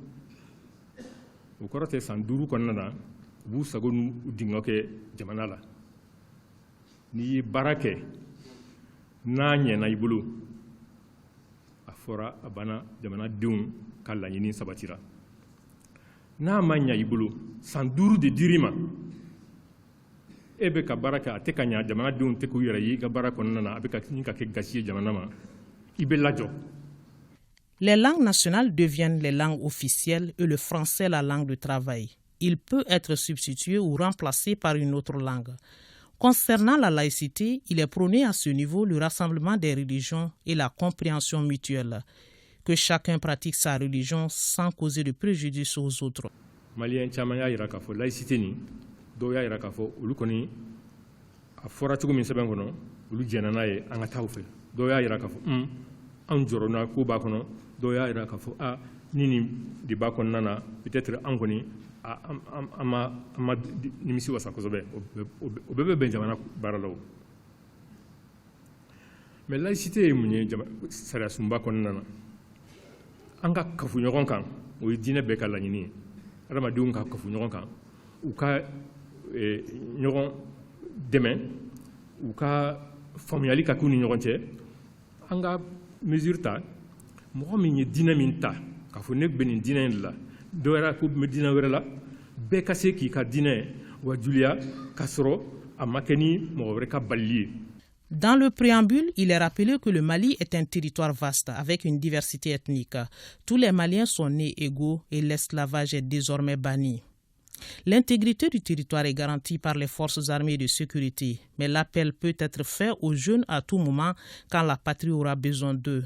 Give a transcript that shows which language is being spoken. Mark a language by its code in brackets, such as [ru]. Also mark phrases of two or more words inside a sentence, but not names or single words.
[bm] o kɔrɔ tɛ san 5 kɔnɔna na u b'u sago n'u dingɛ kɛ jamana la n'i ye baara kɛ n'a ɲɛna i bolo fora abana jamana denw ka laɲini sabatira n'a ma ɲa i bolo san 5 de dir'i ma e bɛ ka baara kɛ a tɛ ka ɲa jamana denw tɛ k'u yɛrɛ ye i ka baara kɔnɔna na a bɛ ka kɛ gasi ye jamana ma i bɛ lajɔ. [fr] Les langues nationales deviennent les langues officielles et le français la langue de travail. Il peut être substitué ou remplacé par une autre langue. Concernant la laïcité, il est prôné à ce niveau le rassemblement des religions et la compréhension mutuelle, que chacun pratique sa religion sans causer de préjudice aux autres. [bm] Malien caman y'a jira k'a fɔ laïcité ni dɔw y'a jira k'a fɔ olu kɔni a fɔra cogo min sɛbɛn kɔnɔ olu jɛnna n'a ye an ka taa u fɛ dɔw y'a jira k'a fɔ an jɔrɔna ko b'a kɔnɔ dɔw y'a jira k'a fɔ ni nin de b'a kɔnɔna na peut-être an kɔni an ma nimisi wasa kosɛbɛ o bɛɛ bɛ bɛn jamana baara la o [fr] mais laïcité [bm] ye mun ye sariya sunba kɔnɔna na an ka kafu ɲɔgɔn kan o ye diinɛ bɛɛ ka laɲini ye adamadenw ka kafu ɲɔgɔn kan u ka ɲɔgɔn dɛmɛ u ka faamuyali ka k'u ni ɲɔgɔn cɛ an ka mesure ta mɔgɔ min ye diinɛ min ta k'a fɔ ne bɛ nin diinɛ in de la dɔw yɛrɛ ko bɛ diinɛ wɛrɛ la bɛɛ ka se k'i ka diinɛ wa juliya k'a sɔrɔ a ma kɛ ni mɔgɔ wɛrɛ ka balili ye. [fr] Dans le préambule, il est rappelé que le Mali est un territoire vaste avec une diversité ethnique. Tous les Maliens sont nés égaux et l'esclavage est désormais banni. L'intégrité du territoire est garantie par les forces armées de sécurité, mais l'appel peut être fait aux jeunes à tout moment quand la patrie aura besoin d'eux.